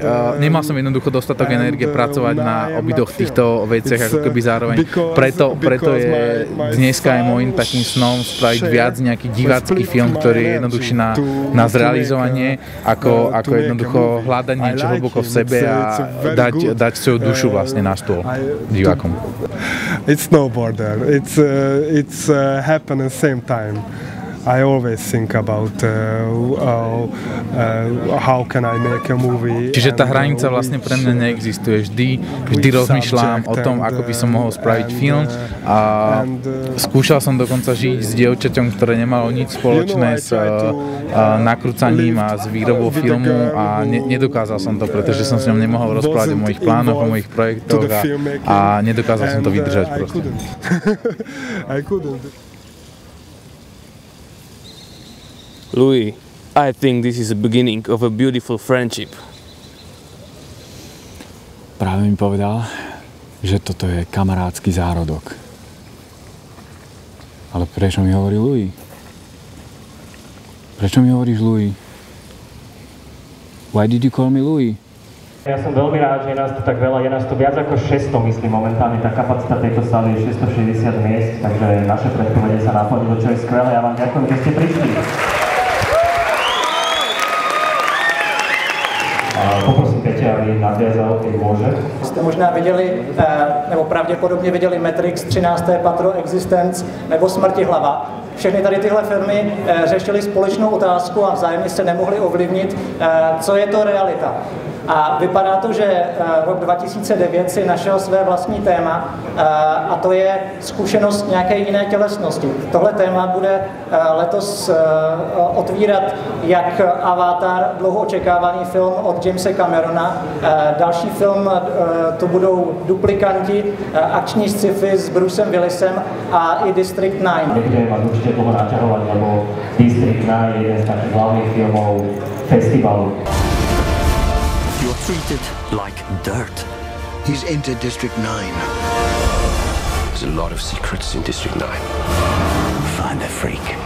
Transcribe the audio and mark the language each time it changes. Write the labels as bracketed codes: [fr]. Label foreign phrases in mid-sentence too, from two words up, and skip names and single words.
[sk] Nemal som jednoducho dostatok energie pracovať na obidvoch týchto veciach, ako keby zároveň. Preto je dneska aj môjim takým snom spraviť viac nejaký divácky film, ktorý je jednoduchší na zrealizovanie, ako jednoducho hľadať niečo hlboko v sebe a dať svoju dušu vlastne na stôl divákom. [en] It's no border. It's happen at the same time. I always think about how can I make a movie. [sk] Čiže tá hranica vlastne pre mňa neexistuje. Vždy rozmýšľam o tom, ako by som mohol spraviť film a skúšal som dokonca žiť s dievčaťom, ktoré nemalo nič spoločné s nakrúcaním a s výrobou filmu a nedokázal som to, pretože som s ňom nemohol rozprávať o mojich plánoch, o mojich projektoch a nedokázal som to vydržať proste. [en] I couldn't. Louis, I think this is the beginning of a beautiful friendship. [sk] Práve mi povedal, že toto je kamarátsky zárodok. Ale prečo mi hovorí Louis? Prečo mi hovoríš Louis? [en] Why did you call me Louis? [sk] Ja som veľmi rád, že je nás tu tak veľa, je nás tu viac ako 600, myslím, momentálne tá kapacita tejto sály je 660 miest, takže naše predpovede sa naplnilo, čo je skvelé. Ja vám ďakujem, že ste prišli. Poprosím Peťa, aby nadviazal, keď môže. [cs] Jste možná viděli, nebo pravděpodobně viděli Matrix, 13. patro, Existence nebo Smrtihlava. Všechny tady tyhle filmy řešily společnou otázku a vzájemně se nemohli ovlivnit, co je to realita. A vypadá to, že rok 2009 si našel své vlastní téma a to je zkušenost nějaké jiné tělesnosti. Tohle téma bude letos otvírat jak Avatar, dlouho očekávaný film od Jamesa Camerona. Další film to budou Duplikanti, akční sci-fi s Brucem Willisem a i District 9. [sk] Nebudeme vás určite dlho naťahovať, lebo District 9 je jeden z takých hlavných filmov festivalu. [en] You're treated like dirt. He's entered District 9. There's a lot of secrets in District 9. Find the freak.